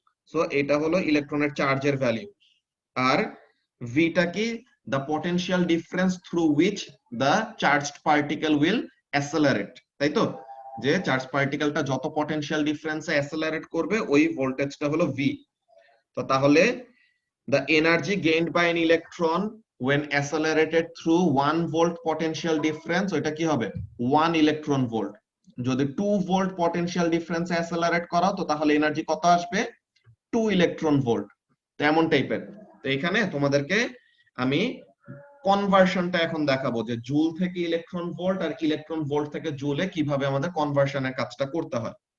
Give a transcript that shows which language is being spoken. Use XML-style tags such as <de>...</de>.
<bn>So এটা হলো ইলেকট্রনের চার্জের ভ্যালু। আর ভিটা কি,</bn> <en>the potential difference through which the charged particle will accelerate,</en> <bn>তাই তো, যে চার্জ পার্টিকেলটা যত পটেনশিয়াল ডিফারেন্সে অ্যাক্সেলারেট করবে ওই ভোল্টেজটা হলো v। তো তাহলে</bn> <en>the energy gained by an electron when accelerated through 1 volt potential difference,</en> <bn>ওইটা কি হবে 1 ইলেকট্রন ভোল্ট। যদি 2 ভোল্ট পটেনশিয়াল ডিফারেন্স অ্যাসেলারেট করাও তো তাহলে এনার্জি কত আসবে 2 ইলেকট্রন ভোল্ট। তো এমন টাইপের। তো এখানে তোমাদেরকে আমি কনভার্সনটা এখন দেখাবো যে জুল থেকে ইলেকট্রন ভোল্ট আর ইলেকট্রন ভোল্ট থেকে জুলে কিভাবে আমাদের কনভার্সনের কাজটা করতে হয়।</bn>